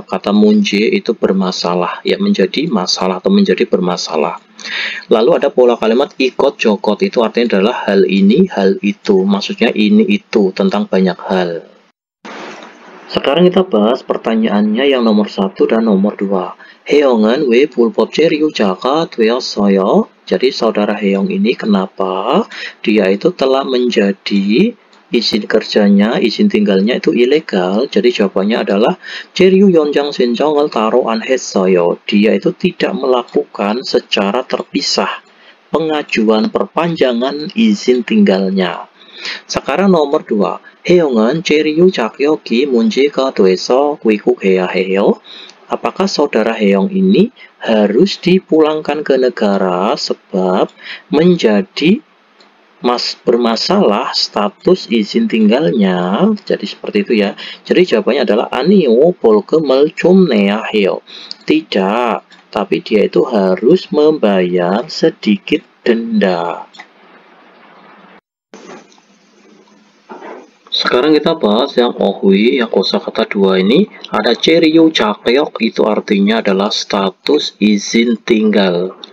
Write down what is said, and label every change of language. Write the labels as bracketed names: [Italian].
[Indonesian] Kata 문제 itu bermasalah. Ya, menjadi masalah atau menjadi bermasalah. Lalu ada pola kalimat ikot jokot. Itu artinya adalah hal ini, hal itu. Maksudnya ini, itu. Tentang banyak hal. Sekarang kita bahas pertanyaannya yang nomor 1 dan nomor 2. [Korean] Heong은 왜 불법 체류자가 되었어요? [Indonesian] Jadi 사udara Heong ini kenapa dia itu telah menjadi izin kerjanya, izin tinggalnya itu ilegal. Jadi jawabannya adalah [Korean] 체류 연장 신청을 따로 안 했어요. [Indonesian] Dia itu tidak melakukan secara terpisah pengajuan perpanjangan izin tinggalnya. Sekarang nomor 2. [Korean] 해영은 체류 자격이 문제가 돼서 귀국해야 해요. [Indonesian] Apakah saudara Heyong ini harus dipulangkan ke negara sebab menjadi bermasalah status izin tinggalnya? Jadi seperti itu ya. Jadi jawabannya adalah [Korean] 아니요, 벌금을 좀 내야 해요. [Indonesian] Tidak, tapi dia itu harus membayar sedikit denda. Sekarang kita bahas yang ohui, yang kosakata 2 ini. Ada 체류 자격, itu artinya adalah status izin tinggal.